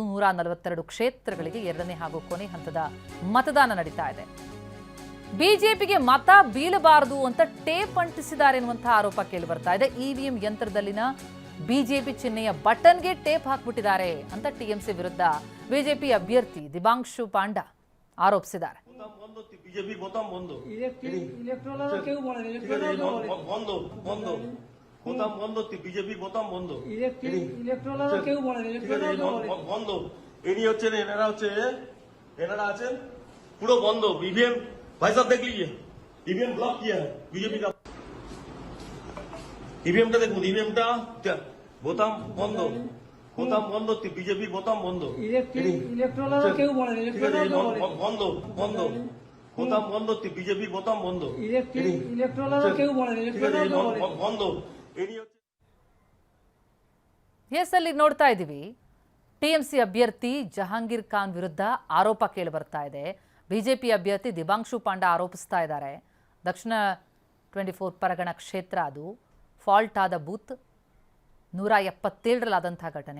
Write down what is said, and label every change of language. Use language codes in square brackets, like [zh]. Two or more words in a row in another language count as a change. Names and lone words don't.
[kn] 142 ಕ್ಷೇತ್ರಗಳಿಗೆ ಎರಡನೇ ಹಾಗೂ ಕೊನೆ ಹಂತದ ಮತದಾನ ನಡೀತಾ ಇದೆ. ಬಿಜೆಪಿಗೆ ಮತ ಬೀಳಬಾರದು ಅಂತ ಟೇಪ್ ಅಂಟಿಸಿದ್ದಾರೆ ಎನ್ನುವಂತಹ ಆರೋಪ ಕೇಳಿ ಬರ್ತಾ ಇದೆ. ಇವಿಎಂ ಯಂತ್ರದಲ್ಲಿನ ಬಿಜೆಪಿ ಚಿಹ್ನೆಯ ಬಟನ್ಗೆ ಟೇಪ್ ಹಾಕ್ಬಿಟ್ಟಿದ್ದಾರೆ ಅಂತ ಟಿಎಂಸಿ ವಿರುದ್ಧ ಬಿಜೆಪಿ ಅಭ್ಯರ್ಥಿ ದಿಬಾಂಶು ಪಾಂಡ ಆರೋಪಿಸಿದ್ದಾರೆ. [bn] পুরো বন্ধ ইভিএম ভাই সাহেব [hi] देख लीजिए ईवीएम ब्लॉक किया है बीजेपी का [bn] ईवीएमটা দেখুন ईवीएमটা বোতাম বন্ধ বিজেপি বোতাম বন্ধ ইলেকট্রাল কেউ বলে বন্ধ বন্ধ বোতাম বন্ধ বিজেপি বোতাম বন্ধ ইলেকট্রাল কেউ বলে বন্ধ [kn] ಎಸ್ ಅಲ್ಲಿ ನೋಡ್ತಾ ಇದ್ದೀವಿ. ಟಿಎಂಸಿ ಅಭ್ಯರ್ಥಿ ಜಹಾಂಗೀರ್ ಖಾನ್ ವಿರುದ್ಧ ಆರೋಪ ಕೇಳಿ ಬರ್ತಾ ಇದೆ. ಬಿಜೆಪಿ ಅಭ್ಯರ್ಥಿ ದಿಬಾಂಶು ಪಾಂಡ ಆರೋಪಿಸ್ತಾ ಇದ್ದಾರೆ. ದಕ್ಷಿಣ 24 ಪರಗಣ ಕ್ಷೇತ್ರ ಅದು ಫಾಲ್ಟ್ ಆದ ಬೂತ್ 177ರಲ್ಲಾದಂತಹ ಘಟನೆ.